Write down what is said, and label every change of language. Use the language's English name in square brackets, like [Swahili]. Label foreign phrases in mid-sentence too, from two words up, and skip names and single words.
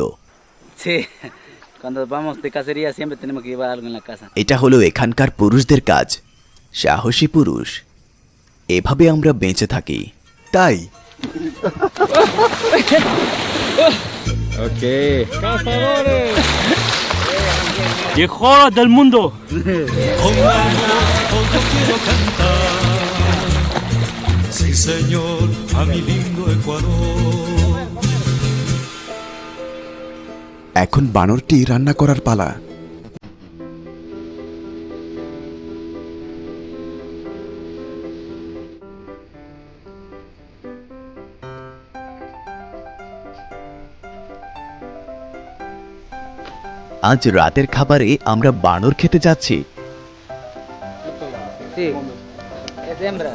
[Spanish] Sí. Cuando vamos de cacería siempre tenemos que llevar algo en la casa. [Bangla] এটা হলো এখানকার পুরুষদের কাজ, সাহসী পুরুষ। এভাবে আমরা বেঁচে থাকি। তাই [Spanish] Mejor del mundo. Sí, señor, a mi lindo Ecuador. [Bangla] এখন বানরটি রান্না করার পালা। আজ রাতের খাবারে আমরা বানর খেতে যাচ্ছি। [Spanish] Sí. Es hembra.